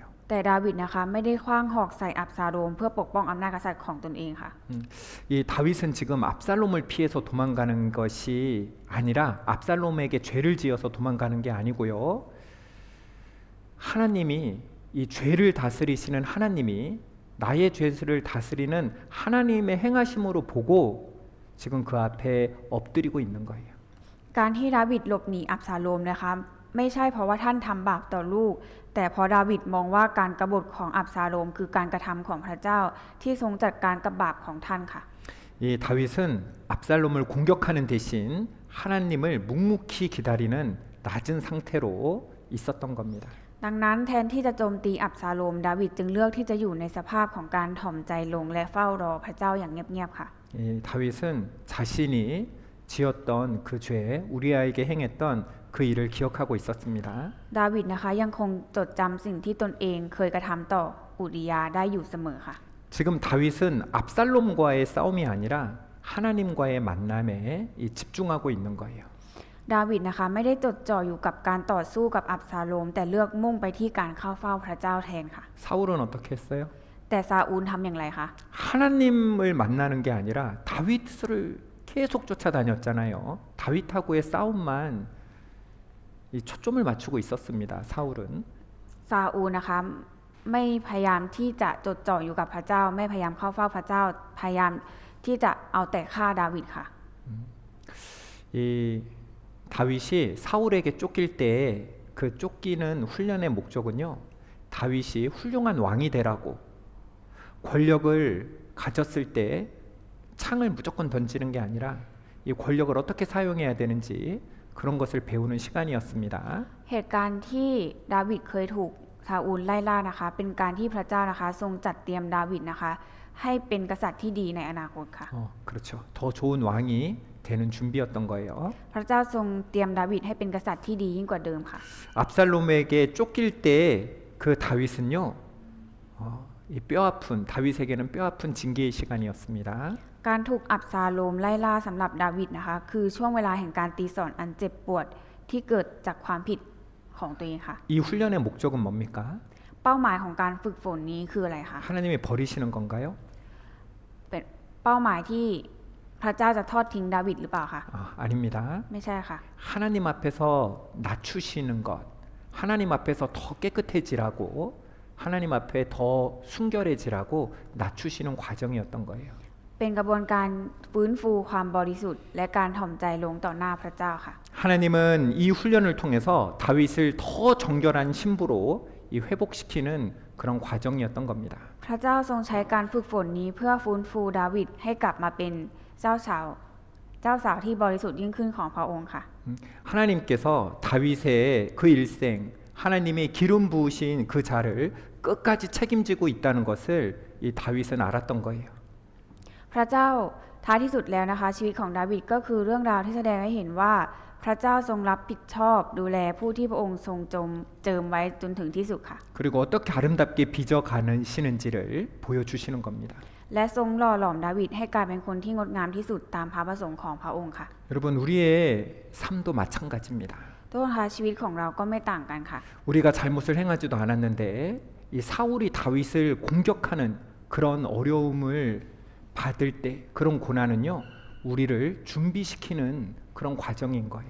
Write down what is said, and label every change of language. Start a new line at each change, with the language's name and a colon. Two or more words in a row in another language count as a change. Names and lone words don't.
Thai: แต่ดาวิดนะคะไม่ได้ขว้างหอกใส่อับซาโลมเพื่อปกป้องอำนาจกษัตริย์ของตนเองค่ะ
Korean: 이 다윗은 지금 압살롬을 피해서 도망가는 것이 아니라 압살롬에게 죄를 지어서 도망가는 게 아니고요. 하나님이 이 죄를 다스리시는 하나님이 나의 죄를 다스리는 하나님의 행하심으로 보고 지금 그 앞에 엎드리고 있는 거예요.
Thai: การที่ดาวิดหลบหนีอับซาโลมนะคะไม่ใช่เพราะว่าท่านทำบาปต่อลูก แต่เพราะดาวิดมองว่าการกบฏของอับซาโลมคือการกระทำของพระเจ้าที่ทรงจัดการกับบาปของท่านค่ะ
Korean: 이 다윗은 압살롬을 공격하는 대신 하나님을 묵묵히 기다리는 낮은 상태로 있었던 겁니다.
Thai: ดังนั้นแทนที่จะโจมตีอับซาโลมดาวิดจึงเลือกที่จะอยู่ในสภาพของการถ่อมใจลงและเฝ้ารอพระเจ้าอย่างเงียบๆค่ะ
Korean: 이 다윗은 자신이 지었던 그 죄, 우리아에게 행했던 그 일을 기억하고 있었습니다.
Thai: ดาวิดนะคะยังคงจดจำสิ่งที่ตนเองเคยกระทำต่ออุริยาได้อยู่เสมอค่ะ
Korean: 지금 다윗은 압살롬과의 싸움이 아니라 하나님과의 만남에 집중하고 있는 거예요.
Thai: ดาวิดนะคะไม่ได้จดจ่ออยู่กับการต่อสู้กับอับซาโลมแต่เลือกมุ่งไปที่การเข้าเฝ้าพระเจ้าแทนค่ะ
Korean: 사울은 어떻게 했어요?
Thai: แต่ซาอูลทำอย่างไรคะ
Korean: 하나님을 만나는 게 아니라 다윗을 계속 쫓아다녔잖아요. 다윗하고의 싸움만 이 초점을 맞추고 있었습니다. 사울은.
Thai: ซาอูลนะคะไม่พยายามที่จะจดจ่ออยู่กับพระเจ้าไม่พยายามเข้าเฝ้าพระเจ้าพยายามที่จะเอาแต่ฆ่าดาวิดค่ะ
Korean: 이 다윗이 사울에게 쫓길 때 그 쫓기는 훈련의 목적은요. 다윗이 훌륭한 왕이 되라고 권력을 가졌을 때 창을 무조건 던지는 게 아니라 이 권력을 어떻게 사용해야 되는지 그런 것을 배우는 시간이었습니다.
Thai: เหตุการณ์ที่ดาวิดเคยถูกซาอูลไล่ล่านะคะเป็นการที่พระเจ้านะคะทรงจัดเตรียมดาวิดนะคะให้เป็นกษัตริย์ที่ดีในอนาคตค่ะ
Korean: 그렇죠. 더 좋은 왕이 되는 준비였던 거예요.
Thai: พระเจ้าทรงเตรียมดาวิดให้เป็นกษัตริย์ที่ดียิ่งกว่าเดิมค่ะ
Korean: 압살롬에게 쫓길 때 그 다윗은요. 이 뼈아픈 다윗에게는 뼈아픈 징계의 시간이었습니다.
Thai: การถูกอับซาโลมไล่ล่าสำหรับดาวิดนะคะคือช่วงเวลาแห่งการตีสอนอันเจ็บปวดที่เกิดจากความผิดของตัวเองค่ะ
Korean: 이 훈련의 목적은 뭡니까?
Thai: เป้าหมายของการฝึกฝนนี้คืออะไรคะ
Korean: 하나님이 버리시는 건가요?
Thai: เป็นเป้าหมายที่พระเจ้าจะทอดทิ้งดาวิดหรือเปล่าคะ
Korean: 아닙니다.
Thai: ไม่ใช่ค่ะ
Korean: 하나님 앞에서 낮추시는 것, 하나님 앞에서 더 깨끗해지라고, 하나님 앞에 더 순결해지라고 낮추시는 과정이었던 거예요.
Thai: เป็นกระบวนการฟื้นฟูความบริสุทธิ์และการถ่อมใจลงต่อหน้าพระเจ้าค่ะ
Korean: 하나님은 이 훈련을 통해서 다윗을 더 정결한 신부로 이 회복시키는 그런 과정이었던 겁니다.
Thai: พระเจ้าทรงใช้การฝึกฝนนี้เพื่อฟื้นฟูดาวิดให้กลับมาเป็นเจ้าสาวที่บริสุทธิ์ยิ่งขึ้นของพระองค์ค่ะ
Korean: 하나님께서 다윗의 그 일생, 하나님의 기름 부으신 그 자를 끝까지 책임지고 있다는 것을 이 다윗은 알았던 거예요.
Thai: พระเจ้าท้ายที่สุดแล้วนะคะชีวิตของดาวิดก็คือเรื่องราวที่แสดงให้เห็นว่าพระเจ้าทรงรับผิดชอบดูแลผู้ที่พระองค์ทรงเจิมไว้จนถึงที่สุดค่ะ
Korean: 그리고 어떻게 아름답게 빚어가시는지를 보여주시는 겁니다.
Thai: และทรงหล่อหลอมดาวิดให้กลายเป็นคนที่งดงามที่สุดตามพระประสงค์ของพระองค์ค่ะ
Korean: 여러분 우리의 삶도 마찬가지입니다.
Thai: ทุกคนคะชีวิตของเราก็ไม่ต่างกันค่ะ
Korean: 우리가 잘못을 행하지도 않았는데 이 사울이 다윗을 공격하는 그런 어려움을 받을 때 그런 고난은요 우리를 준비시키는 그런 과정인 거예요.